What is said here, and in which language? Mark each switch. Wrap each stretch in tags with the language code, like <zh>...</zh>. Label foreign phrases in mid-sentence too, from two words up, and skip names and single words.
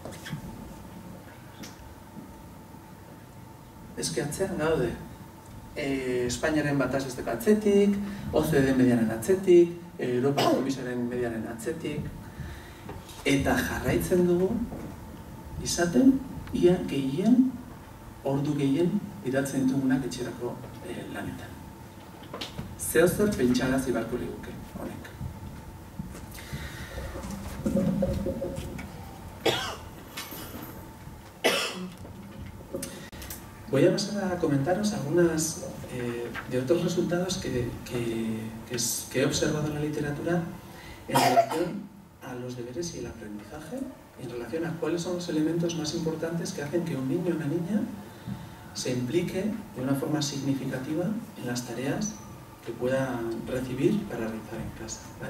<eu>Espainiaren bataz besteko atzetik, OCDE mediaren atzetik, Europa Komisaren mediaren atzetik, eta jarraitzen dugu izaten ia gehien, ordu gehien bidaltzen ditugunak etxerako lanetan. Zeozer pentsarazi beharko liguke honek.</eu> <es>Voy a pasar a comentaros algunas de otros resultados que he observado en la literatura en relación a los deberes y el aprendizaje, en relación a cuáles son los elementos más importantes que hacen que un niño o una niña se implique de una forma significativa en las tareas que pueda recibir para realizar en casa, ¿vale?</es>